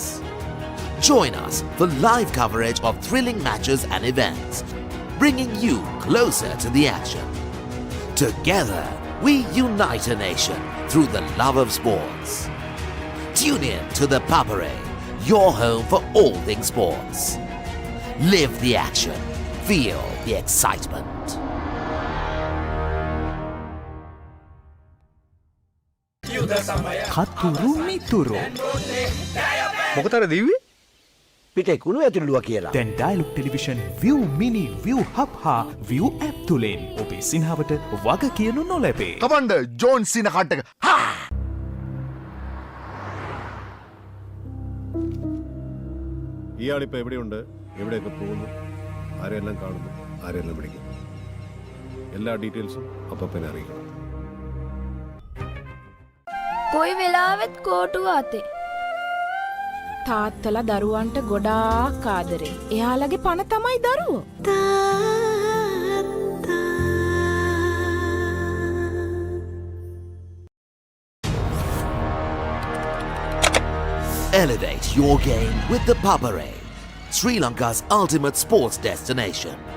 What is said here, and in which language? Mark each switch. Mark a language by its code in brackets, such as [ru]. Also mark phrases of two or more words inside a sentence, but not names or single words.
[en] Join us for live coverage of thrilling matches and events, bringing you closer to the action. Together, we unite a nation through the love of sports. Tune in to the Papare, your home for all things sports. Live the action. Feel the excitement. [si] කතුරු මිතුරු මොකටද දිව්වේ? පිටේ කුණු ඇතුළුවා කියලා. දැන් ඩයලොග් ටෙලිවිෂන් ViU මිනි ViU හබ් හා ViU ඇප් තුලින් ඔබේ සිනහවට වග කියනු නොලැබේ. කමන්ඩ ජෝන් සින කට්ටක. [ml] ഇയാളിപ്പോൾ എവിടെയുണ്ട്, എവിടെയൊക്കെ പോകുന്നു, ആരെല്ലാം കാണുന്നു, ആരെല്ലാം വിളിക്കുന്നു, എല്ലാ ഡീറ്റെയിൽസും അപ്പം അറിയിക്കണം. [si] කොයි වෙලාවෙත් කෝටුව අතේ. තාත්තලා දරුවන්ට ගොඩාක් ආදරේ. එයාලගේ පණ තමයි දරුවෝ. [en] Elevate your game with the Papare, Sri Lanka's ultimate sports destination.